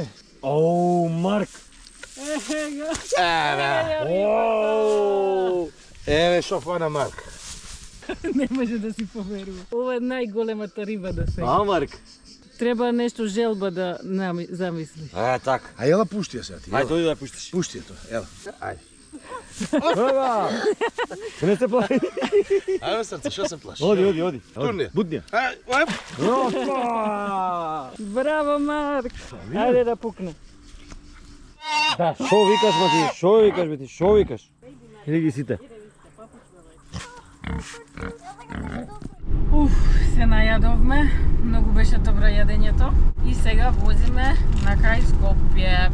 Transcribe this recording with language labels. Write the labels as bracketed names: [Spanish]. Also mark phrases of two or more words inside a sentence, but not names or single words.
[Macedonian] Оу, Марк! Еве го. Еве шо фана Марк. Не може да си поверува. Ова е најголемата риба до сега. Марк! Треба нешто желба да замисли. така. [Serbian] A jela pušti je sad ti. [Macedonian] Ајде, дојди да ја пуштиш. [Serbian] Pušti je to, evo. Ajde. [Macedonian] Ова! Не се плаши. [Serbian] Ajde srce, što se plaši? [Macedonian] Оди. Турнир. Буднија. Ajde, Браво, Марк! Ајде да пукне. Да, шо викаш, бе ти, шо викаш? Или ги сите? Се најадовме, многу беше добро јадењето и сега возиме на крај Скопје.